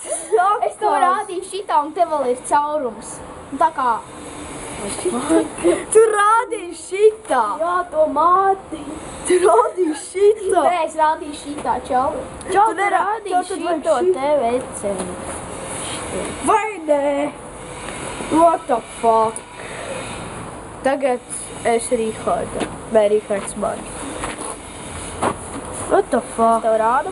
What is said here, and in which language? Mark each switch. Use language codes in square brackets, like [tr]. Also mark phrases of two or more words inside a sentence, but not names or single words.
[lv] Es tev rādīju šitā un te vēl ir caurums. Un tā kā... Tu rādīji šitā. Jā, to māti. Tu rādīji šitā. Nē, es rādīju šitā, čau. Čau, tu rādīju šito te veceni. Vai nē? [en] What the fuck? [lv] Tagad es Riharda. Vai Rihards man. [en] What the fuck? [lv] Tev rādu?